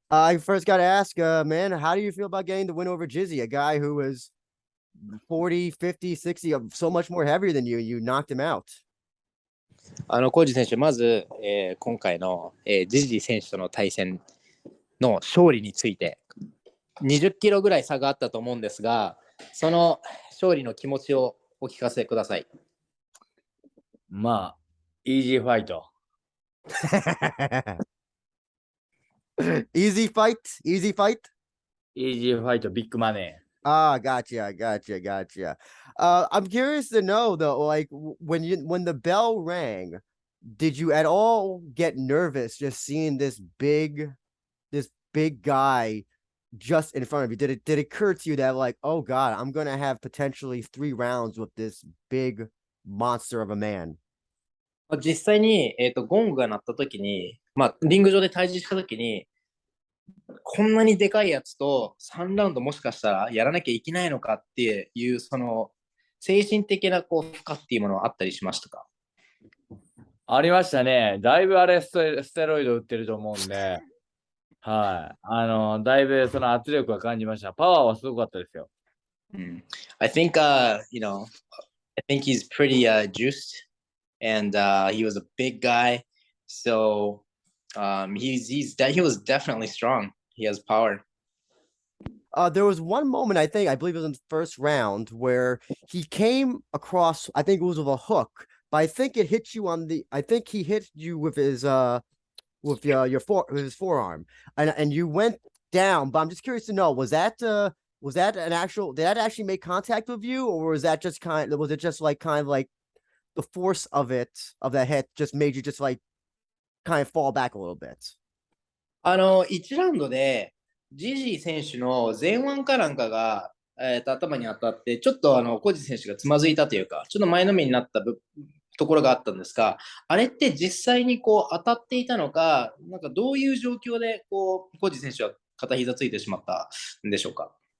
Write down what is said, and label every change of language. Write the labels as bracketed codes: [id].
[en] I first got to ask, man, how do you feel about getting the win over Jizzy, a guy who was 40, 50, 60, so much more heavier than you? You knocked him out. [ja] コージ選手、まず、今回の、ジジー選手との対戦の勝利について、20キロぐらい差があったと思うんですが、その勝利の気持ちをお聞かせください。 [en] まあ、イージーファイト。 Easy fight? Easy fight? イージーファイト、ビッグマネー。 Gotcha. I'm curious to know though, like when the bell rang, did you at all get nervous just seeing this big guy just in front of you? Did it occur to you that like, oh God, I'm gonna have potentially 3 rounds with this big monster of a man? [ja] 実際に、ゴングが鳴った時に、リング上で対峙した時に、こんなにでかいやつと3ラウンドもしかしたらやらなきゃいけないのかっていうその精神的なこう負荷っていうものはあったりしましたか？ありましたね。だいぶあれステロイド打ってると思うんで、はい。だいぶその圧力は感じました。パワーはすごかったですよ。 [en] I think, I think he's pretty juiced, and he was a big guy, so he was definitely strong. He has power. There was one moment, I believe it was in the first round, where he came across, I think it was with a hook, but I think it hit you I think he hit you with his with his forearm, and you went down. But I'm just curious to know, was that an actual, did that actually make contact with you, or was it just kind of like the force of that hit just made you just like kind of fall back a little bit? [ja] 1ラウンドでジジー選手の前腕かなんかが、頭に当たってちょっとコージ選手がつまずいたというかちょっと前のめりになったところがあったんですが、あれって実際にこう当たっていたのか、なんかどういう状況でこうコージ選手は片膝ついてしまったんでしょうか？